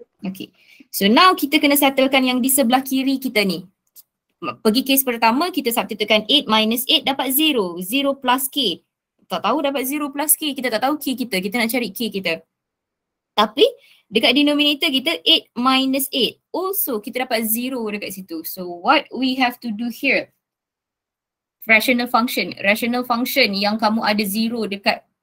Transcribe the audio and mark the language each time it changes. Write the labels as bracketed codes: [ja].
[ms] Okay. [en] So, now [ms] kita kena settlekan yang di sebelah kiri kita ni. Pergi case pertama, kita substitutekan 8 minus 8 dapat 0. 0 plus k. Tak tahu dapat 0 plus k. Kita tak tahu k kita. Kita nak cari k kita. Tapi dekat denominator kita 8 minus 8. Also kita dapat 0 dekat situ. [en] So what we have to do here? Rational function. Rational function [ms] yang kamu ada 0 dekat.